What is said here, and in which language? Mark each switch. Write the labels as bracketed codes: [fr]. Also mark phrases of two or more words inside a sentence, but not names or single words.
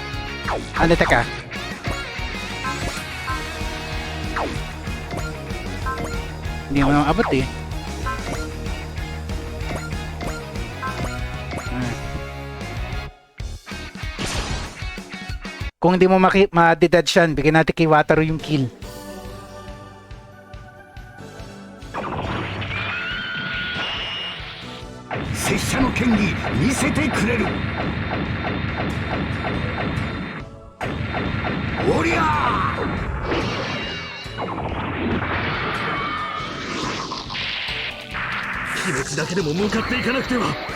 [tl] Ano, teka. Hindi mo naman abot eh. Kung hindi mo ma-dodge yan, bigyan natin kay Wataru yung kill. [ja] 拙者の剣技見せてくれる。おりゃー。気持ちだけでも向かっていかなくては。